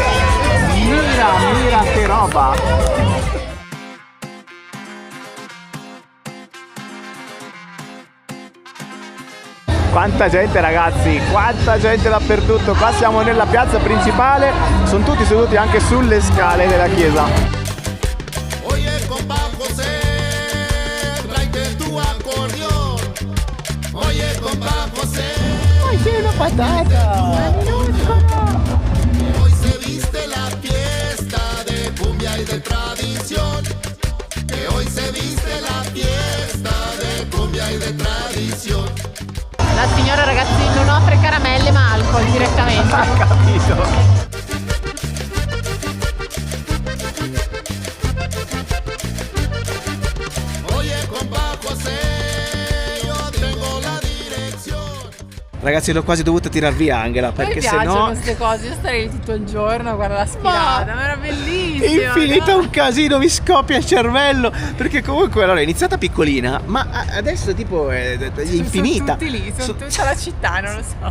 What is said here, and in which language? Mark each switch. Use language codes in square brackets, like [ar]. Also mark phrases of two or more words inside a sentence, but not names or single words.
[it] Mira che roba! Quanta gente ragazzi, quanta gente dappertutto. Qua siamo nella piazza principale, sono tutti seduti anche sulle scale della chiesa. [es] Oye, compa José, tráete tu acordeón. Oye, compa José, [it] Ay, sì, una patata! [es] hoy se viste la fiesta de cumbia y de tradición. Que hoy se viste la fiesta de cumbia y de tradición. [it] La signora ragazzi non offre caramelle ma alcol direttamente. Ha capito! [es] Oye, compa José, yo tengo la dirección. [it] Ragazzi, l'ho quasi dovuta tirar via Angela, perché Mi [es] se [it] piacciono [es] no [it] queste cose, io starei lì tutto il giorno a guardare la sfilata, ma era bellissima. [es] infinito no? [it] un casino, mi scoppia il cervello, perché comunque allora è iniziata piccolina, ma adesso tipo è infinita. Sono tutti lì, sono tutta la città, non lo so.